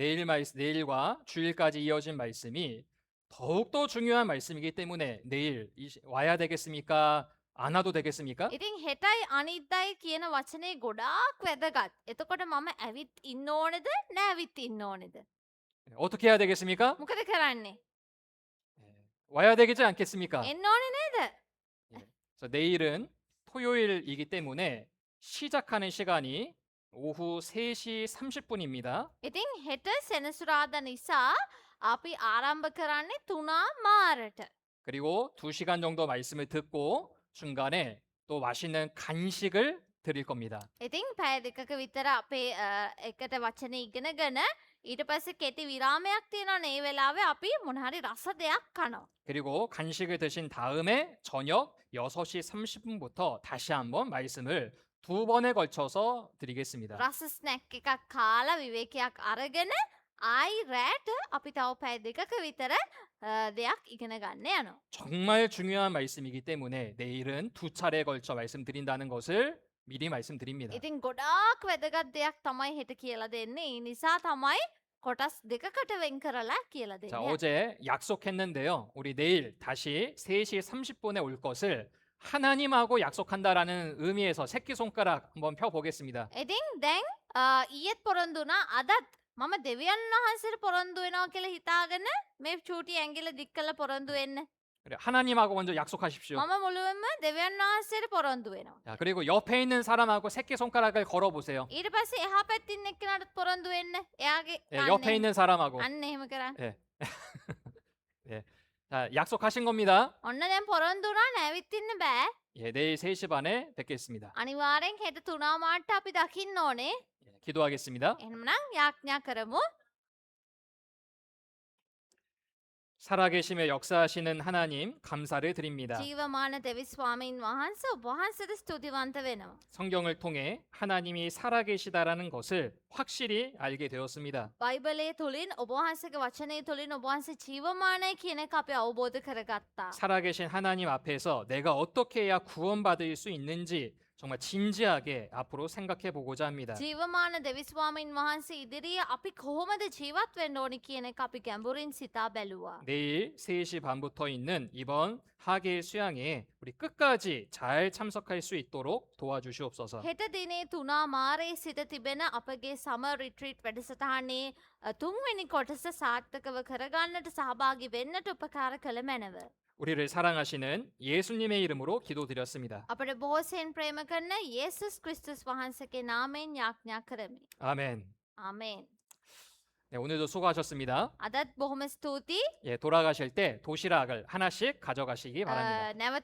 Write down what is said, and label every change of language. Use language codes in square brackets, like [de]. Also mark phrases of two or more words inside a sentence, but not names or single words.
[ko] 내일과 주일까지 이어진 말씀이 더욱더 중요한 말씀이기 때문에 내일 와야 되겠습니까? 안 와도 되겠습니까? [si] ඉතින් හෙටයි අනිද්දායි කියන වචනේ ගොඩාක් වැදගත්. එතකොට මම ඇවිත් ඉන්න ඕනේද නැවිත් ඉන්න ඕනේද? [ko] 어떻게 해야 되겠습니까? [si] මොකද කරන්නේ? [ko] 와야 되지 않겠습니까? [si] එන්න ඕනේ නේද? [ko] 그래서 내일은 토요일이기 때문에 시작하는 시간이 오후 3시 30분입니다. [si] ඉතින් හෙට සෙනසුරාදා නිසා අපි ආරම්භ කරන්නේ 3:00 [ko] 그리고 2시간 정도 말씀을 듣고 중간에 또 맛있는 간식을 드릴 겁니다. [si] ඉතින් පැය දෙකක විතර අපේ එකට වචන ඉගෙනගෙන ඊට පස්සේ කෙටි විරාමයක් තියෙනවා ඒ වෙලාවේ අපි මොනහරි රස දෙයක් කනවා. [ko] 그리고 간식을 드신 다음에 저녁 6시 30분부터 다시 한번 말씀을 2번에 걸쳐서 드리겠습니다. [si] රස ස්නැක් එකක් කාලා විවේකයක් අරගෙන ආයි රෑට අපි තව පැය දෙකක විතර දෙයක් ඉගෙන ගන්න යනවා. [ko] 정말 중요한 말씀이기 때문에 내일은 2차례에 걸쳐 말씀드린다는 것을 미리 말씀드립니다. [si] ඉතින් ගොඩාක් වැදගත් දෙයක් තමයි හෙට කියලා දෙන්නේ. ඒ නිසා තමයි කොටස් දෙකකට වෙන් කරලා කියලා [ko] 자, [si] දෙන්නේ. [ko] 어제 약속했는데요. 우리 내일 다시 3시 30분에 올 것을 하나님하고 약속한다라는 의미에서 새끼손가락 한번 펴보겠습니다. [si] ඉතින් දැන් ඊයේත් පොරොන්දු වුණා අදත් මම දෙවියන් වහන්සේට පොරොන්දු වෙනවා කියලා හිතාගෙන මේ චූටි ඇඟිල්ල දික් කරලා පොරොන්දු වෙන්න. [ko] 그래, 하나님하고 먼저 약속하십시오. [si] මම මුළුවෙන්ම දෙවියන් වහන්සේට පොරොන්දු වෙනවා. [ko] 자, 그리고 옆에 있는 사람하고 새끼손가락을 걸어보세요. [si] ඊට පස්සේ එහා පැත්තේ ඉන්න එක්කෙනාට පොරොන්දු වෙන්න. එයාගේ [ko] 예, 옆에 있는 사람하고. [si] අන්න එහෙම කරන්න. [ko] 예. 예. 자, 약속하신 겁니다. [si] ඔන්න දැන් පොරොන්දු වුණා නැවිත් ඉන්න බෑ. [ko] 예, 내일 3시 반에 뵙겠습니다. [si] අනිවාර්යෙන් හෙට 3:00ට අපි දකින්න ඕනේ. [ko] 예, 기도하겠습니다. [si] එහෙනම් යාඥා කරමු. [ko] 살아계시며 역사하시는 하나님 감사를 드립니다. [si] ජීවමාන දෙවි ස්වාමීන් වහන්සේ ඔබ වහන්සේට ස්තුතිවන්ත වෙනවා. [ko] 성경을 통해 하나님이 살아계시다라는 것을 확실히 알게 되었습니다. [si] බයිබලයේ තුලින් ඔබ වහන්සේගේ වචනය තුලින් ඔබ වහන්සේ ජීවමානයි කියන එක අපි අවබෝධ කරගත්තා. [ko] 살아계신 하나님 앞에서 내가 어떻게 해야 구원받을 수 있는지 정말 진지하게 앞으로 생각해 보고자 합니다. [si] ජීවමාන දෙවි ස්වාමීන් වහන්සේ ඉදිරියේ අපි කොහොමද ජීවත් වෙන්න ඕනි කියන එක අපි ගැඹුරින් සිතා බැලුවා. [ko] 내일 3시 반부터 있는 이번 하계 수양에 우리 끝까지 잘 참석할 수 있도록 도와주시옵소서. [si] හෙට දිනේ 3:00 සිට තිබෙන අපගේ [en] summer retreat [si] වැඩසටහනේ තුන්වෙනි කොටස සාර්ථකව කරගන්නට සහභාගී වෙන්නට උපකාර කළ මැනව. [ko] 우리를 사랑하시는 예수님의 이름으로 기도드렸습니다. [si] අපට බොහෝසෙන් ප්‍රේම කරන යේසුස් ක්‍රිස්තුස් වහන්සේගේ නාමයෙන් යාඥා කරමි. [ko] 아멘. [si] ආමේන්. [ko] 네, 오늘도 수고하셨습니다. [si] අදත් බොහොම ස්තුතියි. [ko] 예, 돌아가실 때 도시락을 하나씩 가져가시기 바랍니다. [si] නැවත